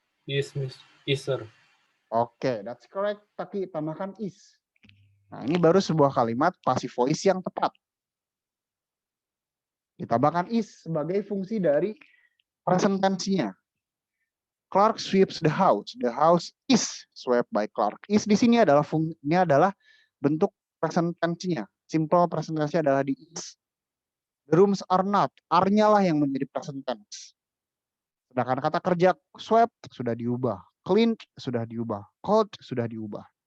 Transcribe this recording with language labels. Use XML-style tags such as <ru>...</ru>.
<en>Is, sir.</en> <id>Oke,</id> <en>that's correct.</en> <id>Tapi tambahkan is. Nah, ini baru sebuah kalimat passive voice yang tepat. Ditambahkan is sebagai fungsi dari present tense-nya.</id> <en>Clark sweeps the house. The house is swept by Clark.</en> <id>Is di sini adalah bentuk present tense-nya. Simple present tense-nya adalah di is.</id> <en>The rooms are not.</en> <id>Are-nya lah yang menjadi present tense. Sedangkan kata kerja swept sudah diubah. Cleaned sudah diubah. Cold sudah diubah.</id>